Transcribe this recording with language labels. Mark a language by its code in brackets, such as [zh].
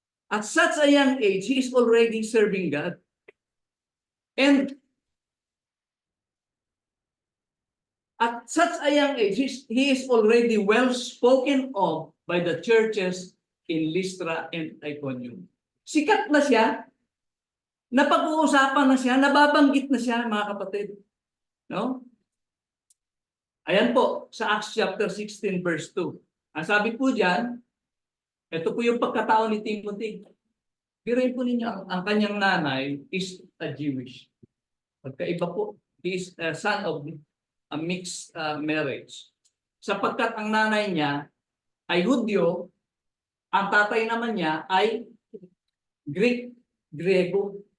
[en] At such a young age, he is already serving God. And at such a young age, he is already well spoken of by the churches in Lystra and Iconium. [tl] Sikat na siya, napag-uusapan na siya, nababanggit na siya, mga kapatid. No? Ayan po, sa Acts chapter 16 verse 2. Ang sabi po diyan, ito po yung pagkatao ni Timothy. Biruin po ninyo, ang kanyang nanay [en] is a Jewish. [tl] Pagkaiba po, [en] he is a son of a mixed marriage. [tl] Sapagkat ang nanay niya ay Hudyo, ang tatay naman niya ay Grego.